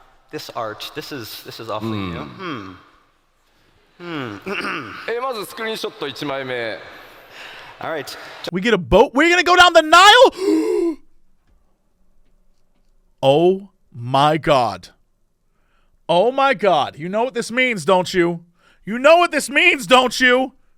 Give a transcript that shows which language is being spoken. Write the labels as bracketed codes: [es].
[en] this art, this is awfully new. [ja] まずスクリーンショット1枚目。 [en] All right. We get a boat. We're going to go down the Nile? Oh, my God. Oh, my God. You know what this means, don't you? You know what this means, don't you?